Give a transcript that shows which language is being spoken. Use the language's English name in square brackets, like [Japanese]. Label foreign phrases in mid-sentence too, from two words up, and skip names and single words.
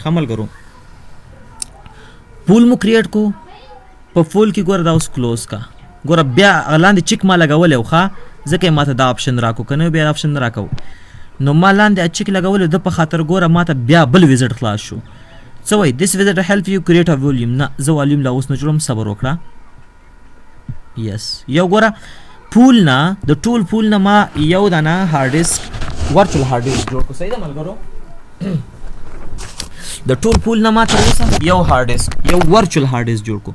[Pashto] ښه ملګرو پول مو کریټ کو په فول کې ګوره دا اوس کلوز کا. ګوره بیا لاندې چیک ما لګولی و ښه ځکه یې ماته دا آپشن راکو که نه بیا آپشن نه راکو نو ما لاندې چیک لګولی د په خاطر ګوره ماته بیا بل ویزټ خلاص شو. څه وایي [English] this visitor help you create a volume. [Pashto] نه زه والیوم لا اوس نه جوړم صبر وکړه. یس یو ګوره پول نه د ټول پول نه ما یو دانه [English] hard disk virtual hard disk [Pashto] جوړ کړو. صحیح ده ملګرو. د ټول پول نه ما تر اوسه یو [English] hard disk [Pashto] یو [English] virtual hard disk [Pashto] جوړ کړو.